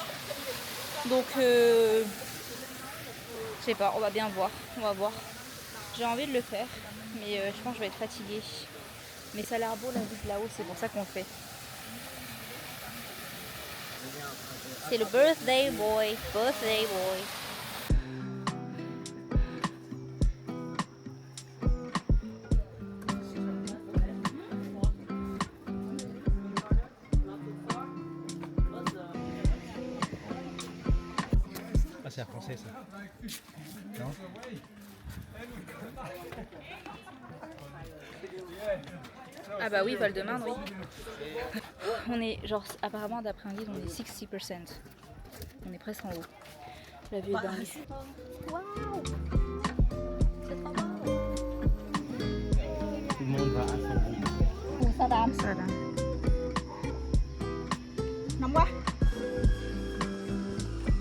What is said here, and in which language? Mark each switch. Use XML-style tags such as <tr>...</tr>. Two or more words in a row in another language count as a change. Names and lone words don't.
<fr>Donc, je sais pas, on va bien voir. On va voir. J'ai envie de le faire, mais je pense que je vais être fatiguée. Mais ça a l'air beau la vue de là-haut, c'est pour ça qu'on le fait. C'est le</fr> <en>birthday boy. Birthday boy.</en> <fr>Ah, c'est français ça. Non? Ah bah oui, Val-de-Marne, oui. On est genre, apparemment d'après un guide, on est 60%. On est presque en haut. La vue est dingue. Wow. C'est trop beau. Tout le monde va à son rythme.</fr> <vi>Ủa, sao đam?</vi> <fr>Ça là.</fr> <vi>Nóng quá.</vi>